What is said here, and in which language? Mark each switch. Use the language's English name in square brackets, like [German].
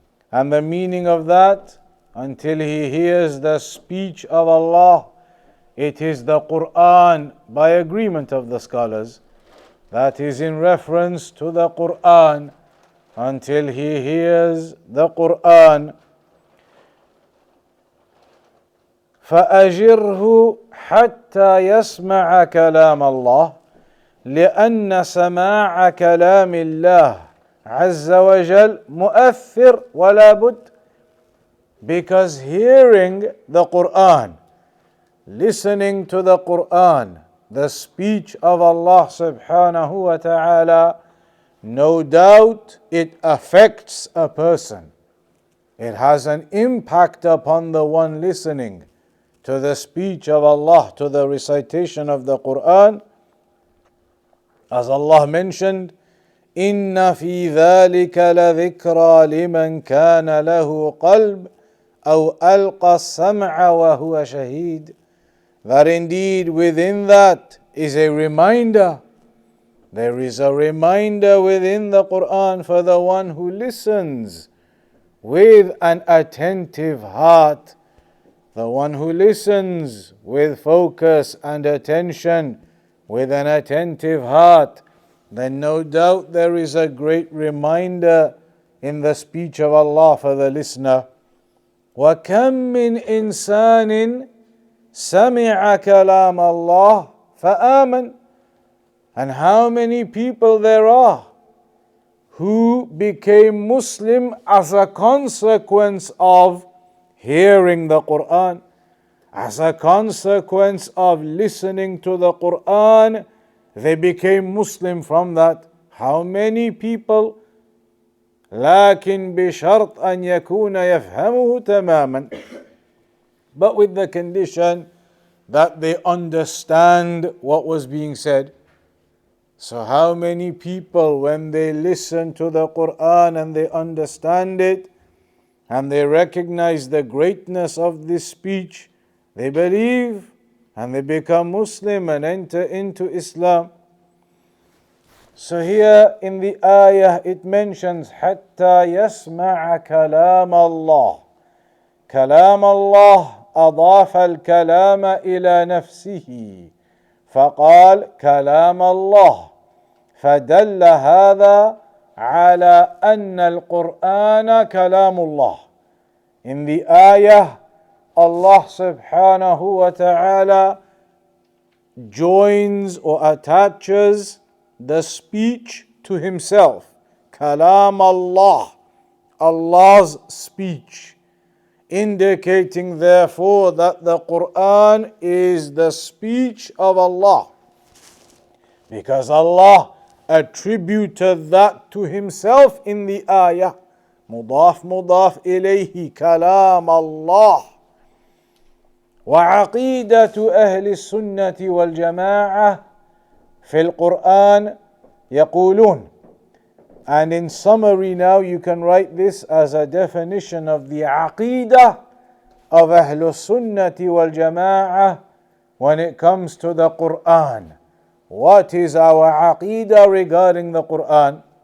[English] And the meaning of that, until he hears the speech of Allah, it is the Quran, by agreement of the scholars, that is in reference to the Quran, until he hears the Quran. [Arabic] فأجره حتى يسمع كلام الله لأن سماع كلام الله عز وجل مؤثر ولا بد. [English] Because hearing the Quran, listening to the Quran, the speech of Allah subhanahu wa ta'ala, no doubt it affects a person. It has an impact upon the one listening to the speech of Allah, to the recitation of the Quran. As Allah mentioned, [Arabic] إِنَّ فِي ذَلِكَ لَذِكْرَى لِمَنْ كَانَ لَهُ قَلْبٌ أَوْ أَلْقَى السَّمْعَ وَهُوَ شَهِيدٌ. [English] That indeed within that is a reminder. There is a reminder within the Quran for the one who listens with an attentive heart. The one who listens with focus and attention, with an attentive heart, then no doubt there is a great reminder in the speech of Allah for the listener. [Arabic] وَكَمْ مِنْ إِنسَانٍ سَمِعَ كَلَامَ اللَّهِ فَآمَنَ. [English] And how many people there are who became Muslim as a consequence of hearing the Quran, as a consequence of listening to the Quran, they became Muslim from that. How many people? [Arabic] لكن بشرط أن يكون يفهمه تماما. [English] But with the condition that they understand what was being said. So how many people, when they listen to the Quran and they understand it and they recognize the greatness of this speech, they believe and they become Muslim and enter into Islam. So here in the ayah it mentions [Arabic] حتى يسمع كلام الله. كلام الله أضاف الكلام إلى نفسه فقال كلام الله فدل هذا على أن القرآن كلام الله. [English] In the ayah, Allah subhanahu wa ta'ala joins or attaches the speech to himself. Kalam Allah, Allah's speech, indicating therefore that the Quran is the speech of Allah, because Allah attributed that to himself in the ayah. Mudaf mudaf ilayhi, kalam Allah. [Arabic] وعقيدة أهل السنة والجماعة في القرآن يقولون. [English] And in summary now you can write this as a definition of the Aqidah of Ahlul Sunnati wal Jama'ah when it comes to the Quran. What is our Aqidah regarding the Quran?